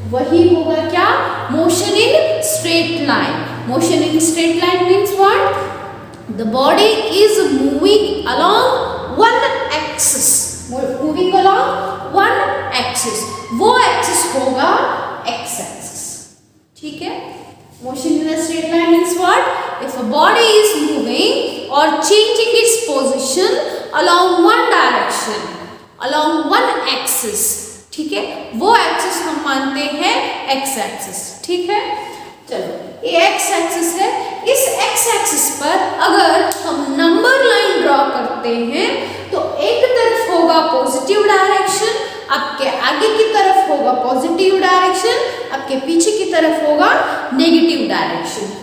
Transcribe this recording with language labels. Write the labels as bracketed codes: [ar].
[hi] वही होगा क्या, motion in straight line. [en] motion in straight line means what, the body is moving along one axis, moving along one axis, [hi] वो axis होगा x axis, ठीक है। [en] Motion in a straight line means what? If a body is moving or changing its position along one direction, along one axis, [hi] ठीक है, वो axis हम मानते हैं x एक्सिस, ठीक है। चलो ये x एक्सिस है, इस x एक्सिस पर अगर हम नंबर लाइन ड्रॉ करते हैं तो एक तरफ होगा पॉजिटिव डायरेक्शन, आपके आगे की तरफ होगा पॉजिटिव डायरेक्शन, आपके पीछे की तरफ होगा नेगेटिव डायरेक्शन।